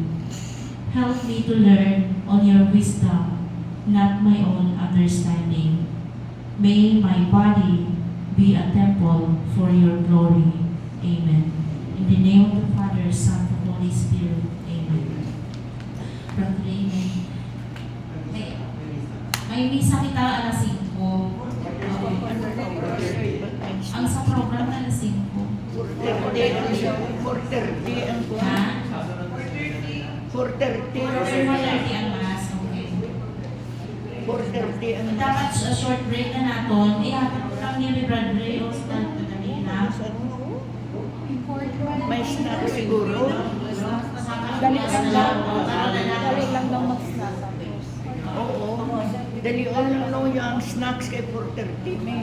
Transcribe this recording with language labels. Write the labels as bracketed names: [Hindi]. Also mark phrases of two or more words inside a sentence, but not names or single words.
[English] Help me to learn on your wisdom, not my own understanding. May my body be a temple for your glory. Amen. In the name of the Father, Son, and Holy Spirit. Amen. [Hiligaynon] Brother Raymond, may misa kita alas 5. Ang sa program na alas 5. 4:30 ang Ha? 4:30 [Filipino] 4:30 ang mass. Okay. 4:30 ang [Hiligaynon] Dapat a short break na naton. Ihatid ko lang ni Brad Ray o sa kanina. [Filipino] may snack siguro. [Hiligaynon] Dali [Filipino] lang daw mag-snack. Oo. Dali lang yung snacks kay 4:30 may.